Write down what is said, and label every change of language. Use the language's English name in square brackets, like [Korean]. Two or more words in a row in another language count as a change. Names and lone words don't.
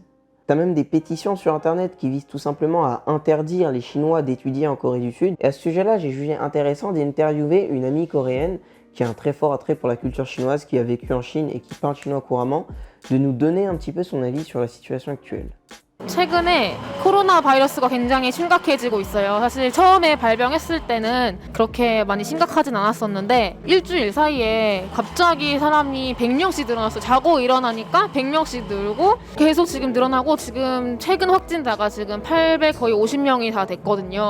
[French] Tu as même des pétitions sur Internet qui visent tout simplement à interdire les Chinois d'étudier en Corée du Sud. Et à ce sujet-là, j'ai jugé intéressant d'interviewer une amie coréenne qui a un très fort attrait pour la culture chinoise, qui a vécu en Chine et qui parle chinois couramment, de nous donner un petit peu son avis sur la situation actuelle. [Korean] 최근에 코로나 바이러스가 굉장히 심각해지고 있어요. 사실 처음에 발병했을 때는 그렇게 많이 심각하진 않았었는데 일주일 사이에 갑자기 사람이 100명씩 늘어났어요. 자고 일어나니까 100명씩 늘고 계속 지금 늘어나고 지금 최근 확진자가 지금 800 거의 50명이 다 됐거든요.